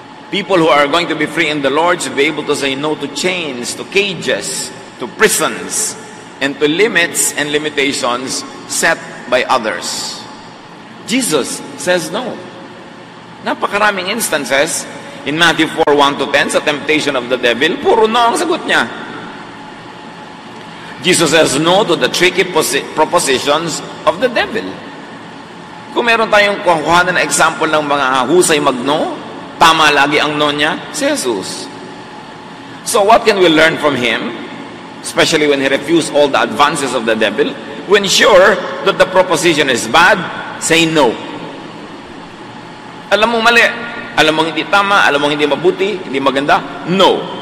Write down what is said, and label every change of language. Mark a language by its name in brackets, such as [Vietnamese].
[English] People who are going to be free in the Lord should be able to say no to chains, to cages, to prisons, and to limits and limitations set by others. Jesus says no. [Filipino] Napakaraming instances in Matthew 4:1-10, sa temptation of the devil, puro no ang sagot niya. [English] Jesus says no to the tricky propositions of the devil. [Filipino] Kung meron tayong kukuhanan na example ng mga husay magno, tama lagi ang no niya, si Jesus. [English] So what can we learn from him? Especially when he refused all the advances of the devil. When sure that the proposition is bad, say no. [Filipino] Alam mo mali, alam mo hindi tama, alam mo hindi mabuti, hindi maganda, no.